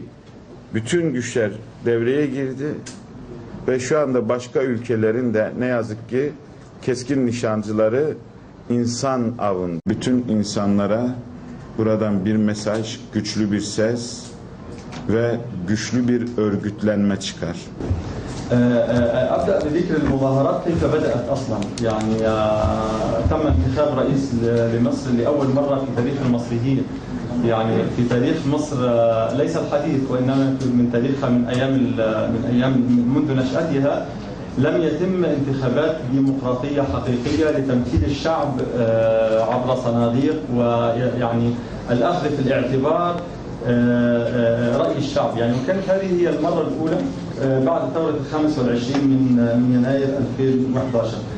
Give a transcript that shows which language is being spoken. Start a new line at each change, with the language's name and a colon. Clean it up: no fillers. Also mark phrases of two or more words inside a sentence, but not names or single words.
Turkish: Bütün güçler devreye girdi ve şu anda başka ülkelerin de ne yazık ki keskin nişancıları insan avın. Bütün insanlara buradan bir mesaj, güçlü bir ses ve güçlü bir örgütlenme çıkar.
Arabic: أبدأ بذكر المظاهرات كيف بدأت أصلا يعني تم انتخاب رئيس لمصر لأول مرة في تاريخ المصريين يعني في تاريخ مصر ليس الحديث وإنما من تاريخها من أيام منذ نشأتها لم يتم انتخابات ديمقراطية حقيقية لتمثيل الشعب عبر صناديق ويعني الأخذ في الاعتبار رأي الشعب يعني وكانت هذه هي المرة الأولى بعد ثورة 25 من يناير 2011